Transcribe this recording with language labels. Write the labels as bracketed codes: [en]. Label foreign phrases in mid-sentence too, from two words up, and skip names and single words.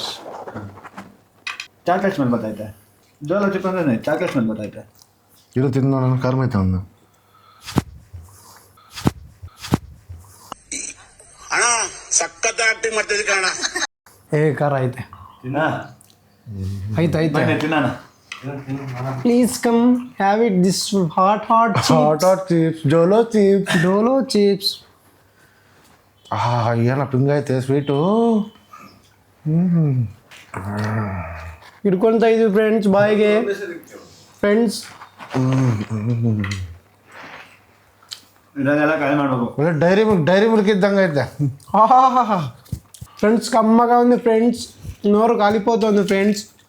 [en] chocolate smell [kn] ಬರ್ತೈತೆ. ಜೋಲೋ ಚಿಪ್ ಅಂದ್ರೆ [en] chocolate smell [kn] ಬರ್ತೈತೆ. ಇದು ತಿಂದು ನೋಡೋಣ. ಕರ್ಮೈತೆ ಒಂದು ಸಖತ್ ಆಕ್ಟಿಂಗ್ ಮಾಡ್ತಿದ್ದೆ ಕಾರಣ. ಖಾರ ಐತೆ. ಐತೆ ತಿನ್ನಾನ. [en] please come have it this hot [kn] ಚಿಪ್ಸ್, ಜೋಲೋ ಚಿಪ್ಸ್. ಏನಪ್ಪ ಹಿಂಗೈತೆ ಸ್ವೀಟು. ಹಿಡ್ಕೊಳ್ತಾ ಇದೀವಿ ಫ್ರೆಂಡ್ಸ್ ಬಾಯಿಗೆ. ಫ್ರೆಂಡ್ಸ್ ಇದನ್ನೆಲ್ಲ ಕೈ ಮಾಡ್ಬೇಕು. ಒಳ್ಳೆ ಡೈರಿ ಮಿಲ್ಕ್ ಇದ್ದಂಗೆ ಐತೆ. [te] ఫ్రెండ్స్ కమ్మగా ఉంది ఫ్రెండ్స్, నోరు కాలిపోతుంది ఫ్రెండ్స్.